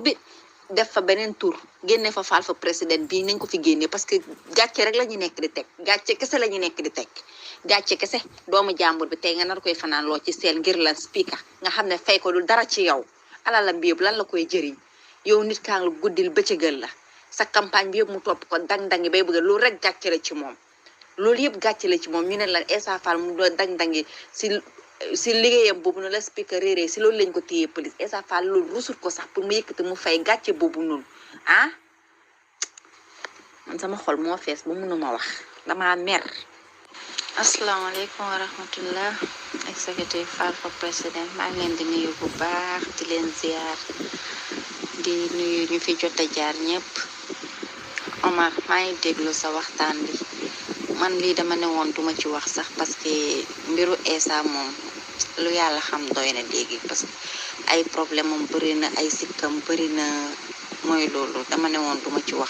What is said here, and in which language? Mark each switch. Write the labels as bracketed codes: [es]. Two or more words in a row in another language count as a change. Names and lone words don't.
[wo] bi def fa beneen tur génne fa faal fa président bii nañ ko fi génne [fr] parce que [wo] gàcce rek la ñu nekk di teg gàcce kese la ñu nekk di teg gàcce kese doomu jàmbur bi tey nga nar koy fanaan loo ci seel ngir lan speaker nga xam ne fay ko dul dara ci yow alalam bi yëpp lan la koy jëriñ yow nit kaa ngi guddil bëccëgal la sa campagne bi yëpp mu topp ko dang-dangi bay bëgg loolu rek gàcce la ci moom loolu yëpp gàcce la ci moom ñu ne la Essa Faal mu doon dang-dangi si si liggéeyam boobu noonu la speaker réeree si loolu lañ ko téye police Essa Faal loolu rusul ko sax pour mu yëkkati mu fay gàcce boobu noonu ah man sama xol moo fees ba mënuma wax dama mer. [ar] السلام عليكم ورحمة الله [en] executive Fall for président [wo] maa ngi leen di nuyu bu baax di leen ziar di nuyu ñu fi jot a jaar ñëpp. Omar maa ngi déglu sa waxtaan bi man lii dama ne woon duma ci wax sax [fr] parce que [wo] mbiru Essa moom lu yàlla xam doy na léegi [fr] parce que [wo] ay problème moom bëri na ay sikkam bëri na mooy loolu dama ne woon duma ci wax.